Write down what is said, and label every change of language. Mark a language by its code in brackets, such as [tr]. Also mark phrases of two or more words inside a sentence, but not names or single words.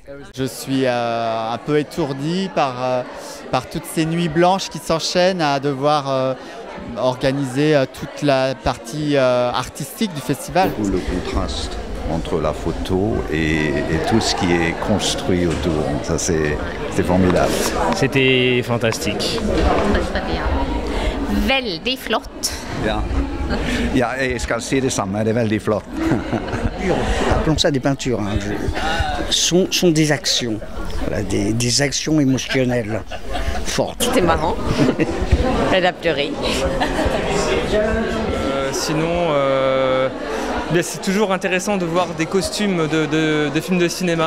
[fr] Je suis un peu étourdi par toutes ces nuits blanches qui s'enchaînent à devoir organiser toute la partie artistique du festival. Le contraste entre la photo et tout ce qui est construit autour, ça c'est formidable. C'était fantastique. Très bien. [sv] Väldigt flott. [no] Ja, jeg skal si det samme, det er veldig flott. [fr] Appelons ça des peintures, hein. Sont des actions, voilà, des actions émotionnelles fortes. C'était marrant. Elle a pleuré. Sinon, c'est toujours intéressant de voir des costumes de films de cinéma.